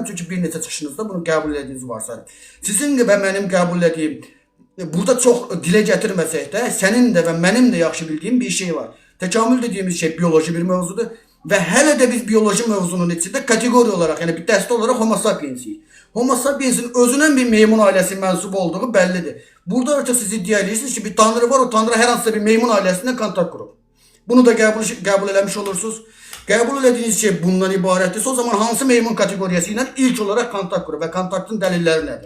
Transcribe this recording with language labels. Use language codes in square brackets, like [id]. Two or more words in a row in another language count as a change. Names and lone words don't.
[az] Çünki bir neçə çıxışınızda bunu qəbul elədiyinizi varsayıram. Sizin və mənim qəbul elədiyim, burada çox dilə gətirməsək də, sənin də və mənim də yaxşı bildiyim bir şey var. Təkamül dediyimiz şey bioloji bir mövzudur. Və hələ də biz bioloji mövzunun içində kateqoriya olaraq, yəni bir dəstə olaraq Homo sapiensiyik. Homo sapiensin özünün bir meymun ailəsi mənsub olduğu bəllidir. Burada artıq siz iddia edirsiniz ki, bir tanrı var, o tanrı hər hansısa bir meymun ailəsindən kontakt qurub. Bunu da qəbul eləmiş olursunuz. Qəbul elədiyiniz şey bundan ibarətdirsə, o zaman hansı meymun kateqoriyası ilə ilk olaraq kontakt qurub və kontaktın dəlilləri nədir?